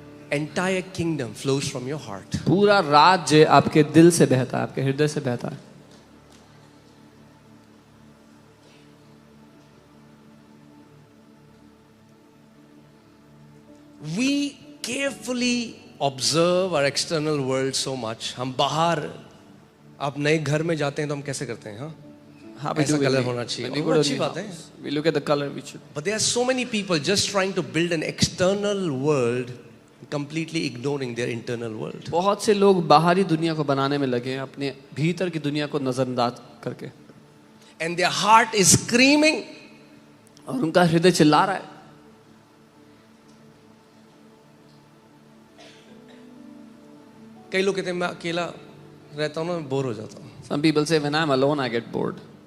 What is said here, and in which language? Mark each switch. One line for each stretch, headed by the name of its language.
English: entire kingdom flows from your heart.
Hindi: पूरा राज्य आपके दिल से बहता है, आपके हृदय से बहता है.
English: We carefully observe our external world so much.
Hindi: हम बाहर, आप नए घर में जाते हैं तो हम कैसे करते हैं? हाँ, ऐसा कलर होना चाहिए, वो अच्छी बात है।
English: We look at the color we should. But there are so many people just trying to build an external world, completely ignoring their internal world.
Hindi: बहुत से लोग बाहरी दुनिया को बनाने में लगे हैं, अपने भीतर की दुनिया को नजरअंदाज करके.
English: And their heart is screaming,
Hindi: और उनका हृदय चिल्ला रहा है. कई लोग कहते हैं मैं अकेला रहता हूँ ना, मैं बोर हो जाता हूँ।
English: Some people say when I'm alone I get bored.